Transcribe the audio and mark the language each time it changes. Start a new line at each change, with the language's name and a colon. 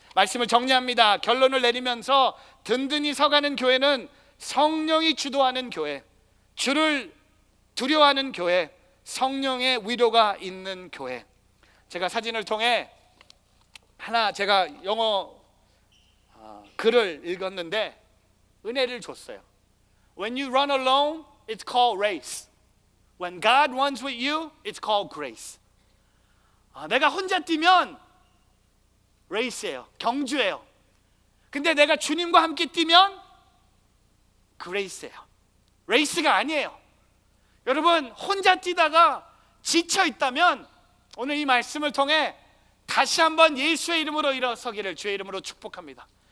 Korean: 말씀을 정리합니다. 결론을 내리면서 든든히 서가는 교회는 성령이 주도하는 교회, 주를 두려워하는 교회, 성령의 위로가 있는 교회. 제가 사진을 통해 하나 제가 영어 글을 읽었는데 은혜를 줬어요.
English: When you run alone, it's called race. When God runs with you, it's called grace.
Korean: 내가 혼자 뛰면 레이스예요, 경주예요. 근데 내가 주님과 함께 뛰면 그레이스예요, 레이스가 아니에요. 여러분, 혼자 뛰다가 지쳐 있다면 오늘 이 말씀을 통해 다시 한번 예수의 이름으로 일어서기를 주의 이름으로 축복합니다.